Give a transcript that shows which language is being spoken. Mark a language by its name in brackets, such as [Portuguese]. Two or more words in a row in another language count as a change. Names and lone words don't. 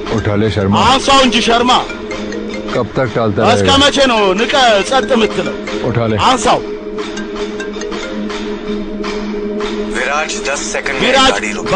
[Hindi] उठा ले शर्मा [Amharic] አንሳው እንጂ ሸርማ [Hindi] कब तक टालता [Amharic] እስከ [Hindi] रहेगा [Amharic] መቼ ነው ንቀ ጸጥ የምትለው [Hindi] उठा ले [Amharic] አንሳው [Hindi] विराज 10 सेकंड में [Amharic] ቪራጅ [Hindi] गाड़ी रुक